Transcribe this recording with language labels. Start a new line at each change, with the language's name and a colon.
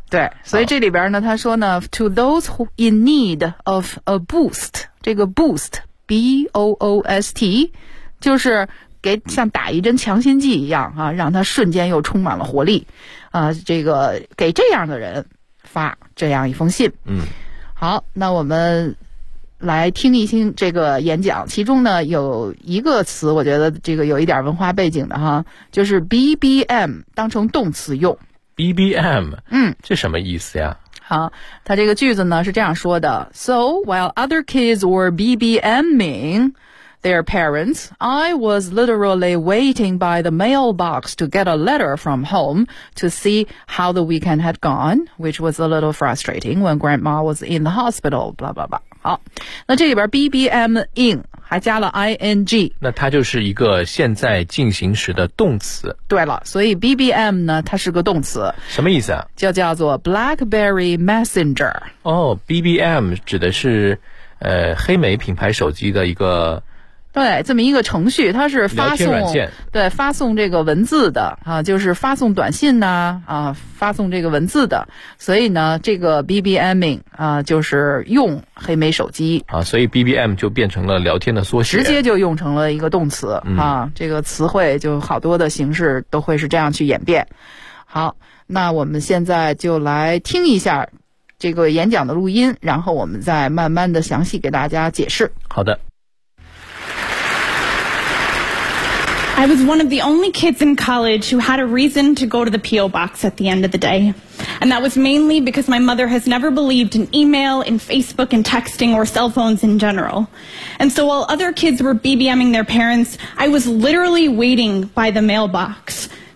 Chinese: 对，所以这里边呢，他说呢 ，
English: to those who in need of a boost，
Chinese: 这个 boost b o o s t， 就是给像打一针强心剂一样啊，让他瞬间又充满了活力，啊，这个给这样的人发这样一封信，嗯，好，那我们来听一听这个演讲，其中呢有一个词我觉得这个有一点文化背景的哈，就是 BBM 当成动词用。 BBM 这什么意思呀？好，他这个句子呢是这样说的，
English: So while other kids were BBMing their parents, I was literally waiting by the mailbox to get a letter from home to see how the weekend had gone, which was a little frustrating when grandma was in the hospital, blah blah blah.
Chinese: 好，那这里边 BBMing 还加了 ing，那它就是一个现在进行时的动词。对了，所以 BBM 呢它是个动词，什么意思啊？就叫做 BlackBerry Messenger。哦， BBM 指的是黑莓品牌手机的一个，对，这么一个程序，它是发送，对，发送这个文字的啊，就是发送短信呐， 发送这个文字的，所以呢，这个 BBMing 啊，就是用黑莓手机啊，所以 BBM 就变成了聊天的缩写，直接就用成了一个动词啊，这个词汇就好多的形式都会是这样去演变。好，那我们现在就来听一下这个演讲的录音，然后我们再慢慢的详细给大家解释。好的。
English: I was one of the only kids in college who had a reason to go to the P.O. box at the end of the day. And that was mainly because my mother has never believed in email, in Facebook, in texting, or cell phones in general. And so while other kids were BBMing their parents, I was literally waiting by the mailbox.